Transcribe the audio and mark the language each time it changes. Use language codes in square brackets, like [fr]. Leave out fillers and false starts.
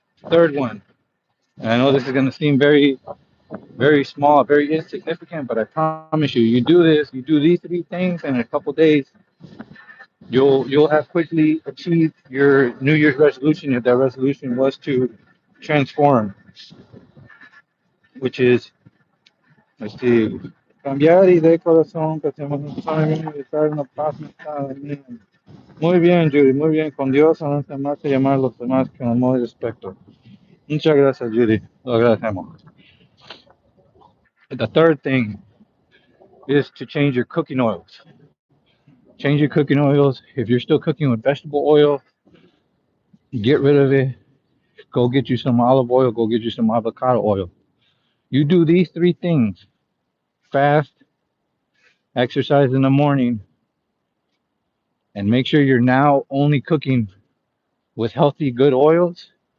[en] Third one, and I know this is gonna seem very small, very insignificant, but I promise you, you do this, you do these three things, and in a couple days, you'll have quickly achieved your New Year's resolution if that resolution was to transform, which is let's see, [es] cambiar y de corazón, que hacemos un sueño y estar en la paz mental. Muy bien, Judy, muy bien. Con Dios, no hace más que llamar a los demás con amor y respeto. Muchas gracias, Judy. Lo agradecemos. [en] The third thing is to change your cooking oils. Change your cooking oils. If you're still cooking with vegetable oil, get rid of it. Go get you some olive oil. Go get you some avocado oil. You do these three things: fast, exercise in the morning, and make sure you're now only cooking with healthy, good oils.